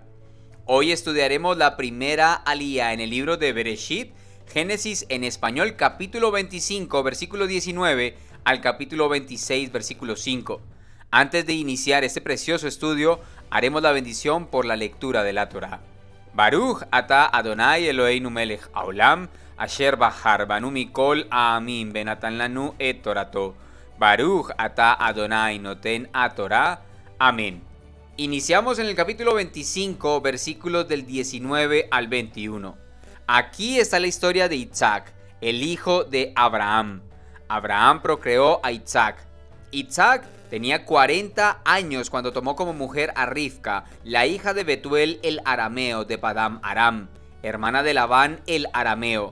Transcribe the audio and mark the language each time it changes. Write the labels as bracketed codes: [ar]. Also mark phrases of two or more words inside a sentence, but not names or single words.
[es] Hoy estudiaremos la primera aliyá en el libro de Bereshit, Génesis en español, capítulo 25, versículo 19 al capítulo 26, versículo 5. Antes de iniciar este precioso estudio, haremos la bendición por la lectura de la Torá. [he] ברוך אתה אדוני אלוהינו מלך העולם, אשר בחר בנו מכל העמים בנתן לנו את תורתו. ברוך אתה אדוני נותן התורה. Amén. [es] Iniciamos en el capítulo 25, versículos del 19 al 21. Aquí está la historia de Isaac, el hijo de Abraham. Abraham procreó a Isaac. Isaac tenía 40 años cuando tomó como mujer a Rivka, la hija de Betuel el arameo de Padam Aram, hermana de Labán el arameo.